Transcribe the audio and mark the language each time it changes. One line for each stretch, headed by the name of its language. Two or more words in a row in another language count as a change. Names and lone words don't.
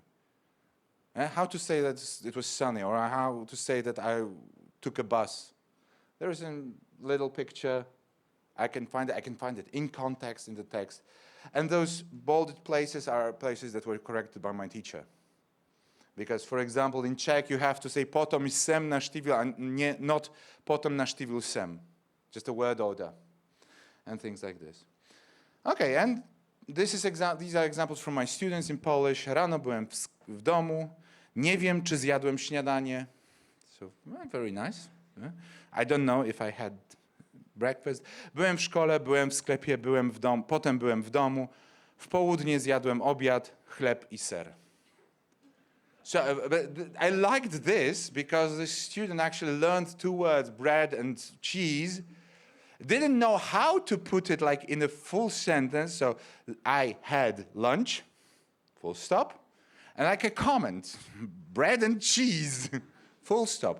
English: How to say that it was sunny, or how to say that I took a bus. There is a little picture. I can find it in context in the text. And those bolded places are places that were corrected by my teacher. Because, for example, in Czech, you have to say
Czech: potom jsem navštívil,
English: and not
Czech: potom navštívil jsem.
English: Just a word order and things like this. Okay, and these are examples from my students in Polish.
Polish: Rano byłem w domu. Nie wiem, czy zjadłem śniadanie.
English: So, very nice. I don't know if I had breakfast.
Polish: Byłem w szkole, byłem w sklepie, byłem w domu, potem byłem w domu. W południe zjadłem obiad, chleb i ser.
English: So I liked this because the student actually learned two words, bread and cheese. Didn't know how to put it like in a full sentence. So I had lunch, full stop. And like a comment, bread and cheese, full stop.